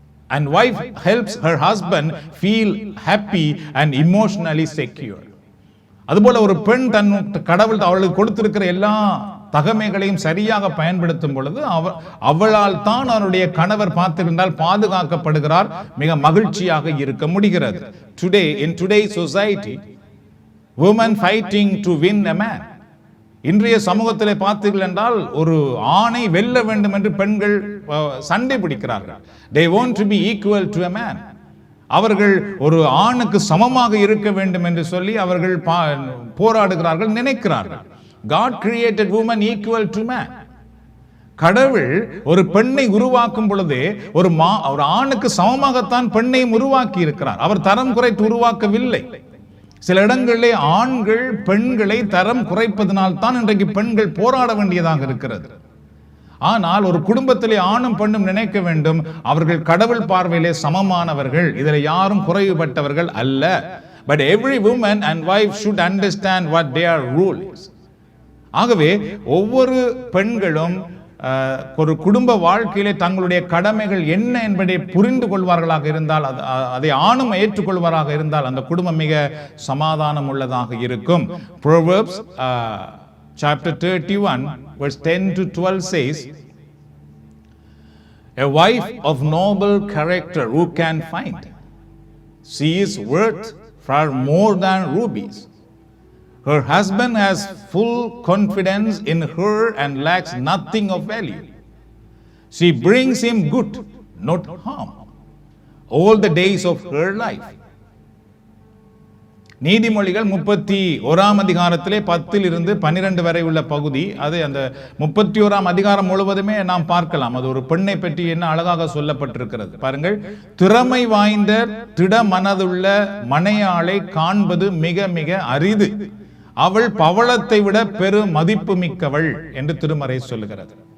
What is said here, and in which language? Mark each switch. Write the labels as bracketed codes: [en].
[en] And wife helps her husband feel happy and emotionally secure. [ta] அதுபோல ஒரு பெண் தன் கடவுள் அவளுக்கு கொடுத்திருக்கிற எல்லா தகமைகளையும் சரியாக பயன்படுத்தும் பொழுது அவளால் தான் அவருடைய கணவர் பார்த்திருந்தால் பாதுகாக்கப்படுகிறார், மிக மகிழ்ச்சியாக இருக்க முடிகிறது. [en] Today, in today's society, women fighting to win a man. [ta] இன்றைய சமூகத்திலே பார்த்தீர்கள் என்றால் ஒரு ஆணை வெல்ல வேண்டும் என்று பெண்கள் சண்டை பிடிக்கிறார்கள். [en] They want to be equal to a man. [ta] அவர்கள் ஒரு ஆணுக்கு சமமாக இருக்க வேண்டும் என்று சொல்லி அவர்கள் போராடுகிறார்கள், நினைக்கிறார்கள். [en] God created woman equal to man. [ta] கடவுள் ஒரு பெண்ணை உருவாக்கும் பொழுதே ஒரு ஆணுக்கு சமமாகத்தான் பெண்ணையும் உருவாக்கி இருக்கிறார். அவர் தரம் குறைத்து உருவாக்கவில்லை. சில இடங்களிலே ஆண்கள் பெண்களை தரம் குறைப்பதனால் தான் இன்றைக்கு பெண்கள் போராட வேண்டியதாக இருக்கிறது. ஆனால் ஒரு குடும்பத்திலே ஆணும் பெண்ணும் நினைக்க வேண்டும், அவர்கள் கடவுள் பார்வையிலே சமமானவர்கள், இதில் யாரும் குறைவுபட்டவர்கள் அல்ல. [en] But every woman and wife should understand what their role is. [ta] ஆகவே ஒவ்வொரு பெண்களும் ஒரு குடும்ப வாழ்க்கையிலே தங்களுடைய கடமைகள் என்ன என்பதை புரிந்து கொள்வார்களாக இருந்தால், அதை ஆணும் ஏற்றுக்கொள்வாராக இருந்தால் அந்த குடும்பம் மிக சமாதானம் உள்ளதாக இருக்கும். [en] Proverbs chapter 31 verse 10 to 12 says, a wife of noble character who can find? She is worth far more than rubies. Her husband has full confidence in her and lacks nothing of value. She brings him good, not harm, all the days of her life. [ta] நீதிமொழிகள் 31ஆம் அதிகாரத்திலே 10 to 12 வரை உள்ள பகுதி, அது அந்த 31ஆம் அதிகாரம் முழுவதுமே நாம் பார்க்கலாம். அது ஒரு பெண்ணை பற்றி என்ன அழகாக சொல்லப்பட்டிருக்கிறது பாருங்கள். திறமை வாய்ந்த திட மனதுள்ள மனையாளை காண்பது மிக மிக அரிது, அவள் பவளத்தை விட பெரு மதிப்பு மிக்கவள் என்று திருமறை சொல்லுகிறது.